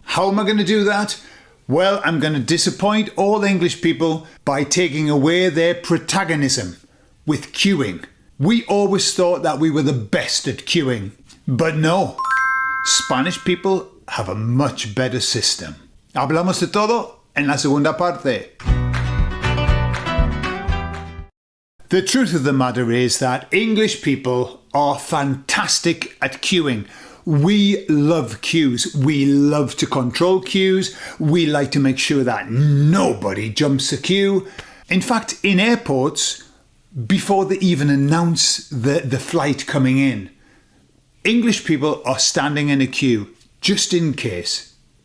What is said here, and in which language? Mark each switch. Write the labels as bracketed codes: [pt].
[en] How am I going to do that? Well, I'm going to disappoint all English people by taking away their protagonism with queuing. We always thought that we were the best at queuing, but no. Spanish people have a much better system. [es] Hablamos de todo en la segunda parte. [en] The truth of the matter is that English people are fantastic at queuing. We love queues. We love to control queues. We like to make sure that nobody jumps a queue. In fact, in airports, before they even announce the flight coming in, English people are standing in a queue just in case.